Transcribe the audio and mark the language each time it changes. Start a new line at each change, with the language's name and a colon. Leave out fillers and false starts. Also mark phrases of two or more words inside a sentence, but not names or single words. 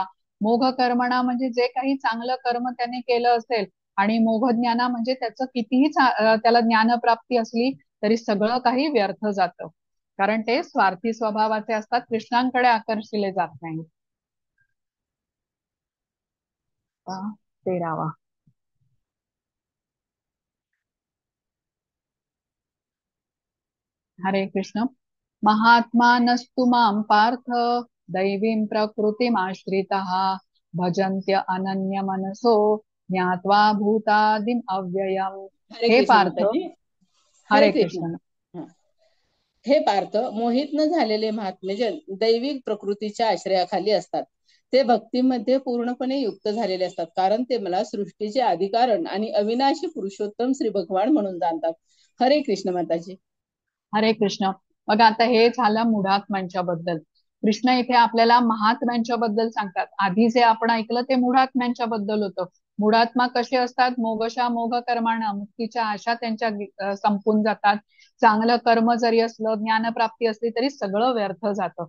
Marathi: मोघ कर्मणा म्हणजे जे काही चांगलं कर्म त्याने केलं असेल, आणि मोघ ज्ञाना म्हणजे त्याचं कितीही त्याला ज्ञानप्राप्ती असली तरी सगळं काही व्यर्थ जातं, कारण ते स्वार्थी स्वभावाचे असतात, कृष्णांकडे आकर्षिले जात नाही. 13वा. हरे कृष्ण.
Sanskrit: महात्मानस्तु मां पार्थ दैवीं प्रकृतिमाश्रिताः भजन्त्य अनन्य मनसो ज्ञात्वा भूतादिम अव्ययम्.
Marathi: हरे हे कृष्ण पार्थ. माताजी. हरे हरे कृष्ण. कृष्ण. हा. हे पार्थ, मोहित न झालेले महात्मेजन दैविक प्रकृतीच्या आश्रयाखाली असतात. ते भक्तीमध्ये पूर्णपणे युक्त झालेले असतात, कारण ते मला सृष्टीचे अधिकारण आणि अविनाशी पुरुषोत्तम श्री भगवान म्हणून जाणतात. हरे कृष्ण माताजी. हरे कृष्ण. बघा, आता हे झालं मूढात्म्यांच्या बद्दल. कृष्ण इथे आपल्याला महात्म्यांच्या बद्दल सांगतात. आधी जे आपण ऐकलं ते मूढात्म्यांच्या बद्दल होतं. मूढात्मा कसे असतात,
Sanskrit: मोघशा मोघ कर्माणा,
Marathi: मुक्तीच्या आशा त्यांच्या संपून जातात. चांगलं कर्म जरी असलं, ज्ञानप्राप्ती असली तरी सगळं व्यर्थ जातं.